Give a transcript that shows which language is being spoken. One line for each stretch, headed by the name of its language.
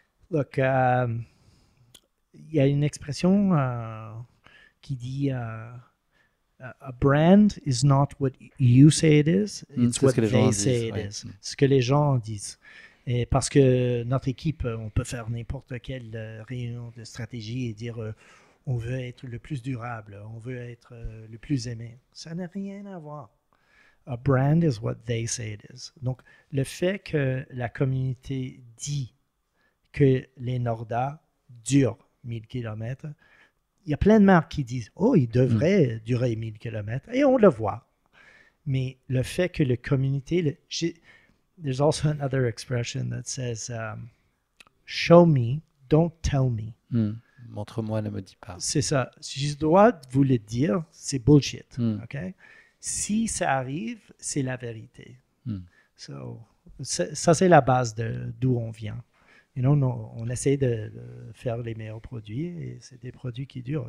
English: Look,
French: il y a une expression qui dit
English: a brand is not what you say it is, it's what they say it is.
French: Ce que les gens disent. Et parce que notre équipe, on peut faire n'importe quelle réunion de stratégie et dire on veut être le plus durable, on veut être le plus aimé. Ça n'a rien à voir.
English: A brand is what they say it is.
French: Donc, le fait que la communauté dit que les Norda durent 1000 km, il y a plein de marques qui disent « Oh, ils devraient durer 1000 km » et on le voit. Mais le fait que la communauté...
English: There's also another expression that says show me, don't tell me.
French: Montre-moi, ne me dis pas. C'est ça. Si je dois vous le dire, c'est bullshit. Okay? Si ça arrive, c'est la vérité. So, ça, c'est la base d'où on vient. On essaie de faire les meilleurs produits et c'est des produits qui durent.